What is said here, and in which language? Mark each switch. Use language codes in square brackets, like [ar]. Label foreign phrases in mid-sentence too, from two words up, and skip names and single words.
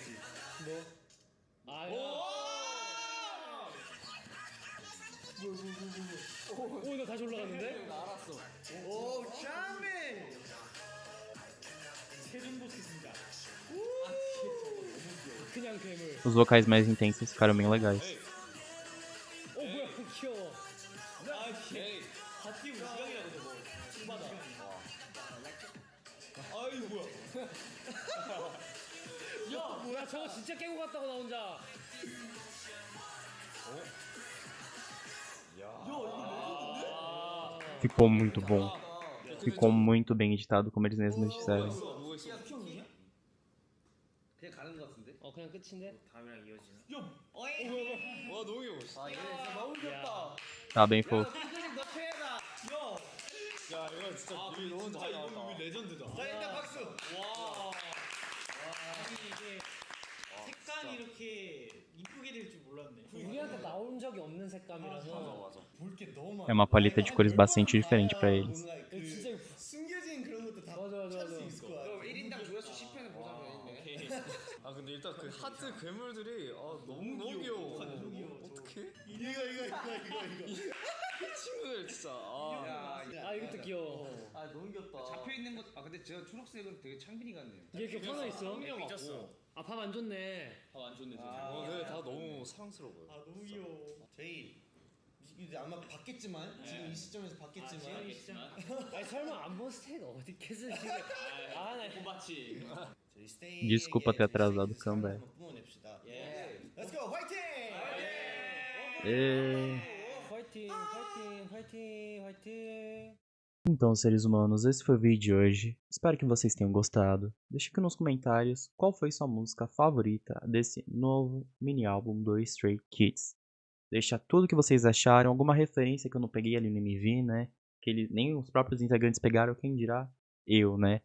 [ko] 뭐? 아야. 오나 다시 올라갔는데? 알았어. 오 짱맨. 최종 보스입니다. 그냥 괴물. [pt] Os vocais mais intensos ficaram bem legais. [ko] 뭐야 귀여워. 에이. 바퀴 우시강이라고 저거. 신바다. 아이 뭐야? 야 저거 진짜 깨고 갔다고 나 혼자. [pt] Ficou muito bom. Ficou muito bem editado, como eles mesmos disseram. [ko] 뭐 있어? 그냥 가는 거 같은데? 그냥 끝인데? 다음이랑 이어지나? 야, 와 너무 귀여워. 아 얘네 진짜 너무 귀엽다. [pt] Tá bem fofo. [ko] 핑크색 너 최애다. 야, 야 이거 진짜 뮤비 너무 잘 나왔다. 레전드다. 자 일단 박수. 와. 이게 색감이 이렇게 이쁘게 될 줄 몰랐네. 우리한테 나온 적이 없는 색감이라서. 맞아. 볼 게 너무 많아. [pt] É uma paleta de cores bastante diferente pra eles. [ko] 뭔가 그 진짜 숨겨진 그런 것도 다 맞아. 찾을 수 있을 거야. 그럼 1인당 조회수 10회는 보자면 있네. 아 근데 일단 그 하트 괴물들이 너무 귀여워. 어떡해? 이거. 이 친구들 진짜 야, 아 이것도 귀여워. 아 너무 귀엽다. 잡혀 있는 것. 근데 저 초록색은 되게 창빈이 같네요. 이게 이렇게 하나 있어? 삐졌어. 아 밥 안 줬네. 안 좋네. 근데 다 너무 사랑스러워요. 아 너무 귀여워. 저희 이제 아마 봤겠지만 지금 이 시점에서 봤겠지만 아니 설마 안 본 스테이크 어디 있겠어 지금. 아나 봄바치. 저희 스테이 [pt] Desculpa ter atrasado o comeback. [ko] 뿜어냅시다. 예. [en] Let's go [ko] 화이팅! [pt] E... [ko] 화이팅. [pt] Então, seres humanos, esse foi o vídeo de hoje. Espero que vocês tenham gostado. Deixe aqui nos comentários qual foi sua música favorita desse novo mini álbum do Stray Kids. Deixa tudo que vocês acharam, alguma referência que eu não peguei ali no MV, né? Que nem os próprios integrantes pegaram, quem dirá eu, né?